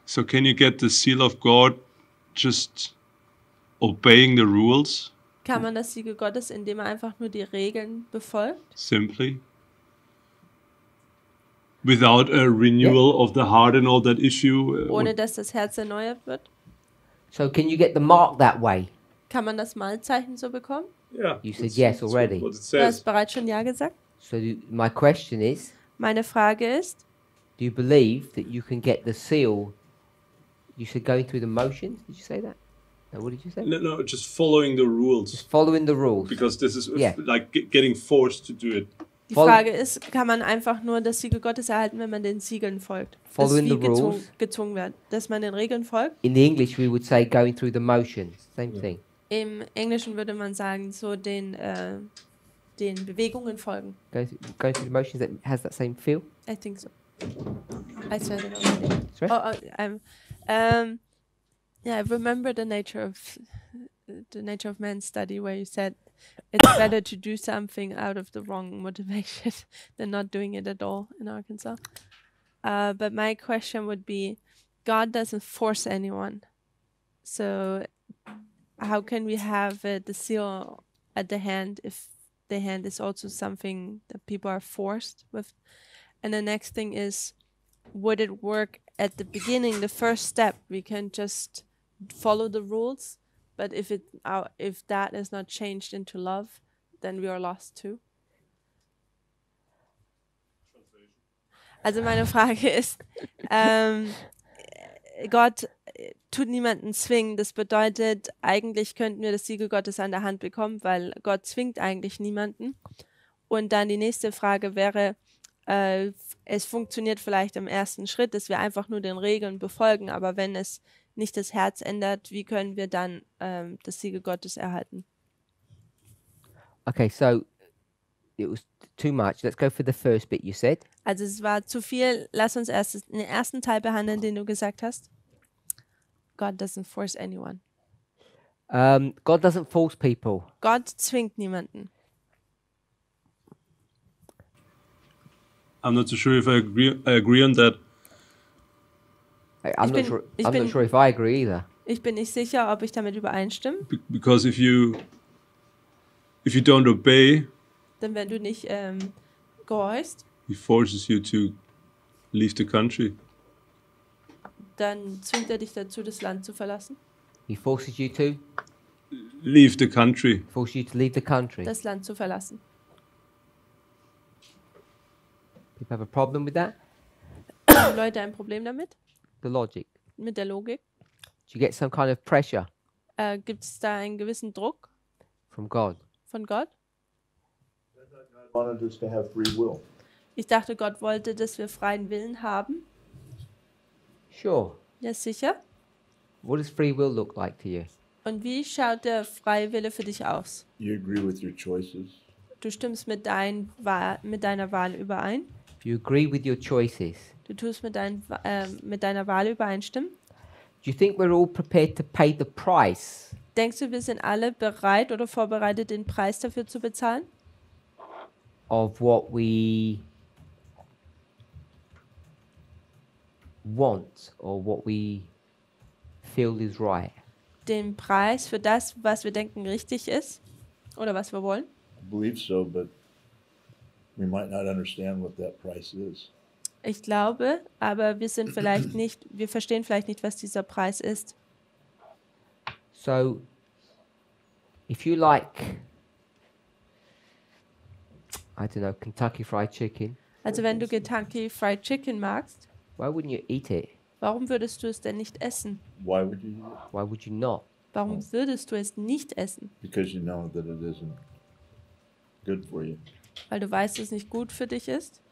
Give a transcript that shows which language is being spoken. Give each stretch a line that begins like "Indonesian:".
English: So can you get the seal of God just obeying the rules
German: Kann man das Siegel Gottes, indem er einfach nur die Regeln befolgt?
English: simply? Without a renewal of the heart and all that issue?
German: Ohne dass das Herz erneuert wird?
English: So can you get the mark that way?
German: Kann man das Malzeichen so bekommen?
English: Yeah. You said yes already. What it
German: Du hast bereits schon Ja gesagt.
English: So my question is,
German: Meine Frage ist,
English: do you believe that you can get the seal? You said going through the motions. Did you say that? No, what did you say? No, just following the rules. Just following the rules. Because this is Yeah. like getting forced to do it.
German: die Voll- Frage ist, kann man einfach nur das Siegel Gottes erhalten, wenn man den Siegeln folgt? Das ist
English: Following
German: wie
English: the rules.
German: gezwungen wird, dass man den Regeln folgt.
English: In the English, we would say going through the motions. Same thing.
German: Im Englischen würde man sagen, so den Bewegungen folgen.
English: Going through the motions that has that same feel. I think so. I said it already. Sorry? Yeah, I remember the nature of man study where you said it's better to do something out of the wrong motivation than not doing it at all in Arkansas. But my question would be, God doesn't force anyone. So how can we have the seal at the hand if the hand is also something that people are forced with? And the next thing is, would it work at the beginning, the first step? We can just follow the rules, but if that is not changed into love, then we are lost too.
German: Also meine Frage ist, Gott tut niemanden zwingen. Das bedeutet, eigentlich könnten wir das Siegel Gottes an der Hand bekommen, weil Gott zwingt eigentlich niemanden. Und dann die nächste Frage wäre, es funktioniert vielleicht im ersten Schritt, dass wir einfach nur den Regeln befolgen, aber wenn es nicht das Herz ändert, wie können wir dann das Siegel Gottes erhalten?
English: Okay, so it was too much. Let's go for the first bit you said.
German: Also es war zu viel. Lass uns erst den ersten Teil behandeln, den du gesagt hast.
English: God doesn't force anyone. God doesn't force people.
German: Gott zwingt niemanden.
English: I'm not so sure if I agree on that. I'm not sure if I agree either.
German: Ich bin nicht sicher, ob ich damit übereinstimme.
English: Because if you don't obey,
German: Denn wenn du nicht gehorchst,
English: he forces you to Leave the country.
German: Dann zwingt er dich dazu, das Land zu verlassen.
English: He forces you to? Leave the country. Forces you to leave the country.
German: Das Land zu verlassen.
English: People have a problem with that?
German: Haben Leute ein Problem damit?
English: The logic.
German: Mit der Logik?
English: Do you get some kind of pressure
German: Gibt es da einen gewissen Druck
English: from God?
German: von Gott?
English: Wanted us to have free will.
German: Ich dachte, Gott wollte, dass wir freien Willen haben.
English: Sure.
German: Ja, sicher.
English: What does free will look like to you?
German: Und wie schaut der freie Wille für dich aus?
English: You agree with your choices.
German: Du stimmst mit deiner Wahl überein.
English: If you agree with your choices,
German: Du tust mit deiner Wahl übereinstimmen.
English: do you think we're all prepared to pay the price
German: Denkst du, wir sind alle bereit oder vorbereitet, den Preis dafür zu bezahlen?
English: of what we want or what we feel is right?
German: Den Preis für das, was wir denken richtig ist oder was wir wollen?
English: I believe so, but we might not understand what that price is.
German: Ich glaube, aber wir verstehen vielleicht nicht, was dieser Preis ist.
English: So, if you like, I don't know, Kentucky Fried Chicken,
German: Also wenn du Kentucky Fried Chicken magst,
English: why wouldn't you eat it?
German: warum würdest du es denn nicht essen?
English: Why would you do it? Why would you not?
German: Warum würdest du es nicht essen?
English: Because you know that it isn't good for you.
German: Weil du weißt, dass es nicht gut für dich ist.